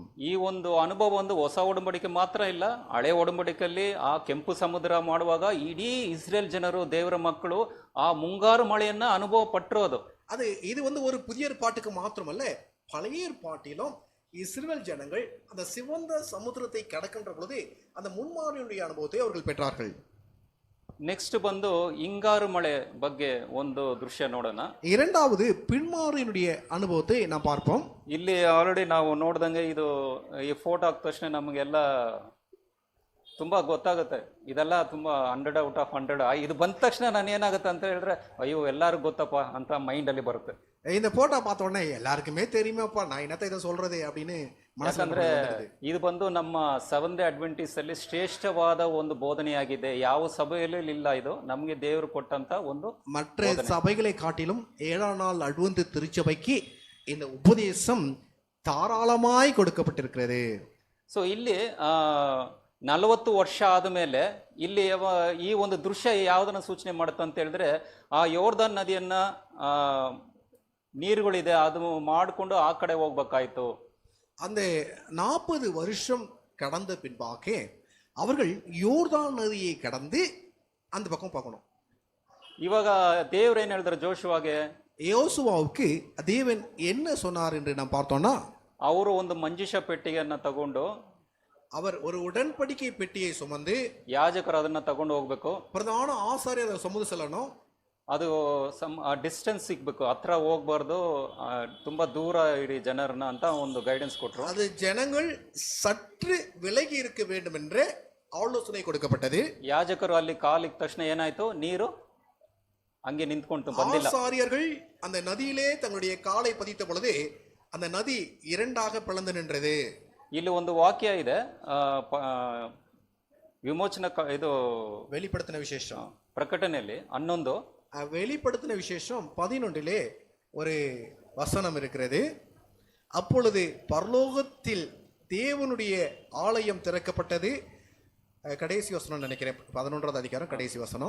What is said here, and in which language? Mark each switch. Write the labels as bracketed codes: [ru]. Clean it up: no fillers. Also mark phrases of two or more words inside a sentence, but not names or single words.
[kn] ಈ ಒಂದು ಅನುಭವ ಒಂದು ಹೊಸ ಒಡಂಬಡಿಕೆ ಮಾತ್ರ ಇಲ್ಲ, ಹಳೆ ಒಡಂಬಡಿಕೆಯಲ್ಲಿ ಆ ಕೆಂಪು ಸಮುದ್ರ ಮಾಡುವಾಗ ಇಡೀ ಇಸ್ರೇಲ್ ಜನರು, ದೇವರ ಮಕ್ಕಳು ಆ ಮುಂಗಾರು ಮಳೆಯನ್ನ ಅನುಭವ ಪಟ್ಟಿರೋದು. [ta] இது ஒரு புதிய ஏற்பாட்டுக்கு மாத்திரமல்ல, பழைய ஏற்பாட்டிலும் இஸ்ரவேல் ஜனங்கள் அந்த சிவந்த சமுத்திரத்தை கடக்கின்ற பொழுது அந்த முன்மாதிரியுடைய அனுபவத்தை அவர்கள் பெற்றார்கள். [kn] ನೆಕ್ಸ್ಟ್ ಬಂದು ಹಿಂಗಾರು ಮಳೆ ಬಗ್ಗೆ ಒಂದು ದೃಶ್ಯ ನೋಡೋಣ. [ta] இரண்டாவது பின்மாரியினுடைய ಅನುಭವத்தை நாம் பார்ப்போம். [kn] ಇಲ್ಲಿ ಆಲ್ರೆಡಿ ನಾವು ನೋಡ್ದಂಗೆ ಇದು ಈ ಫೋಟೋ ಹಾಕಿದ ತಕ್ಷಣ ನಮಗೆಲ್ಲ ತುಂಬಾ ಗೊತ್ತಾಗುತ್ತೆ. ಇದೆಲ್ಲ ತುಂಬಾ 100 [en] out of [kn] 100. ಇದು ಬಂದ ತಕ್ಷಣ ನಾನು ಏನಾಗುತ್ತೆ ಅಂತ ಹೇಳಿದ್ರೆ ಅಯ್ಯೋ ಎಲ್ಲರಿಗೂ ಗೊತ್ತಪ್ಪ ಅಂತ ಮೈಂಡ್ ಅಲ್ಲಿ ಬರುತ್ತೆ. [ta] இந்த போட்டோ பார்த்த உடனே எல்லாருக்குமே தெரியுமாப்பா, நான் என்னத்த இதை சொல்றது அப்படின்னு [kn] ಯಾಕಂದ್ರೆ ಇದು ಬಂದು ನಮ್ಮ ಸೆವೆಂತ್ ಡೇ ಅಡ್ವೆಂಟಿಸ್ ಅಲ್ಲಿ ಶ್ರೇಷ್ಠವಾದ ಒಂದು ಬೋಧನೆಯಾಗಿದೆ. ಯಾವ ಸಭೆಯಲ್ಲೂ ಇಲ್ಲ, ಇದು ನಮಗೆ ದೇವರು ಕೊಟ್ಟಂತ ಒಂದು. [ta] மற்ற சபைகளை காட்டிலும் 7ஆம் நாள் அட்வென்ட் திருச்சபைக்கு இந்த உபதேசம் தாராளமாய் கொடுக்கப்பட்டிருக்கிறது. [kn] ಸೊ ಇಲ್ಲಿ 40 ವರ್ಷ ಆದಮೇಲೆ ಇಲ್ಲಿ ಈ ಒಂದು ದೃಶ್ಯ ಯಾವುದನ್ನ ಸೂಚನೆ ಮಾಡುತ್ತೆ ಅಂತ ಹೇಳಿದ್ರೆ ಆ ಯೋರ್ದಾನ್ ನದಿಯನ್ನ ನೀರುಗಳಿದೆ ಅದು ಮಾಡಿಕೊಂಡು ಆ ಕಡೆ ಹೋಗ್ಬೇಕಾಯ್ತು. [ta] அந்த 40 வருஷம் கடந்த பின்பாக அவர்கள் யோர்தான் நதியை கடந்து அந்த பக்கம் பார்க்கணும். [kn] ಇವಾಗ ದೇವ್ರು ಏನ್ ಹೇಳಿದ್ರು ಜೋಶುವಾಗೆ? [ta] யோசுவாவுக்கு தேவன் என்ன சொன்னார் என்று நாம் பார்த்தோம்னா, [kn] ಅವರು ಒಂದು ಮಂಜೂಷ ಪೆಟ್ಟಿಗೆಯನ್ನ ತಗೊಂಡು [ta] அவர் ஒரு உடன்படிக்கை பெட்டியை சுமந்து [kn] ಯಾಜಕರು ಅದನ್ನ ತಗೊಂಡು ಹೋಗ್ಬೇಕು. [ta] பிரதான ஆசாரியர் அதை சுமந்து செல்லணும். [kn] ಅದು ಡಿಸ್ಟೆನ್ಸ್ ಸಿಗ್ಬೇಕು, ಹತ್ರ ಹೋಗ್ಬಾರ್ದು, ತುಂಬಾ ದೂರ ಇಡಿ ಜನರನ್ನ ಅಂತ ಒಂದು ಗೈಡೆನ್ಸ್ ಕೊಟ್ರು. [ta] அது ஜனங்கள் சற்று விலகி இருக்க வேண்டும் என்று ஆலோசனை கொடுக்கப்பட்டது. [kn] ಯಾಜಕರು ಅಲ್ಲಿ ಕಾಲಿಟ್ಟ ತಕ್ಷಣ ಏನಾಯ್ತು? ನೀರು ಹಂಗೆ ನಿಂತ್ಕೊಂಡು ಬಂದಿಲ್ಲ. [ta] ஆசாரியர்கள் அந்த நதியிலே தங்களுடைய காலை பதித்த பொழுது அந்த நதி இரண்டாக பிளந்து நின்றது. [kn] ಇಲ್ಲಿ ಒಂದು ವಾಕ್ಯ ಇದೆ, ವಿಮೋಚನ ಇದು [ta] வெளிப்படுத்தின விசேஷம் [kn] ಪ್ರಕಟಣೆಯಲ್ಲಿ 11 [ta] வெளிப்படுத்தின விசேஷம் 11 ஒரு வசனம் இருக்கிறது. அப்பொழுது பரலோகத்தில் தேவனுடைய ஆலயம் திறக்கப்பட்டது. கடைசி வசனம் நினைக்கிறேன், 11வது அதிகாரம் கடைசி வசனம்.